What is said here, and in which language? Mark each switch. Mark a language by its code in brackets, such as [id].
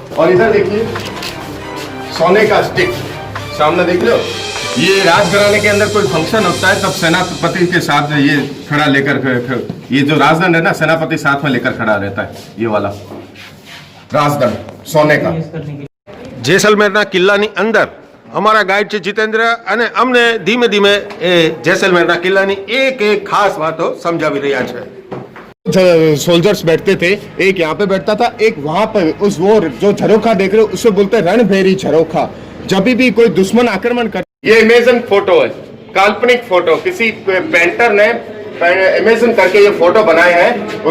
[hi] और इधर देखिए सोने का स्टिक सामने देख लो। ये राजघराने के अंदर कोई फंक्शन होता है तब सेनापति के साथ ये खड़ा लेकर, ये जो राजदंड है ना, सेनापति साथ में लेकर खड़ा रहता है, ये वाला राजदंड सोने का। [gu] જેસલમેરના કિલ્લાની અંદર અમારા ગાઈડ છે જીતેન્દ્ર, અને અમને ધીમે ધીમે એ જેસલમેરના કિલ્લાની એક એક ખાસ વાતો સમજાવી રહ્યા છે। [hi] सोल्जर्स बैठते थे, एक यहाँ पे बैठता था, एक वहां पर उस वो जो झरोखा देख रहे हो उसे बोलते हैं रणभेरी झरोखा। जब भी कोई दुश्मन आक्रमण कर, ये इमेजिन फोटो है, काल्पनिक फोटो, किसी पेंटर ने इमेजिन करके ये फोटो बनाए हैं।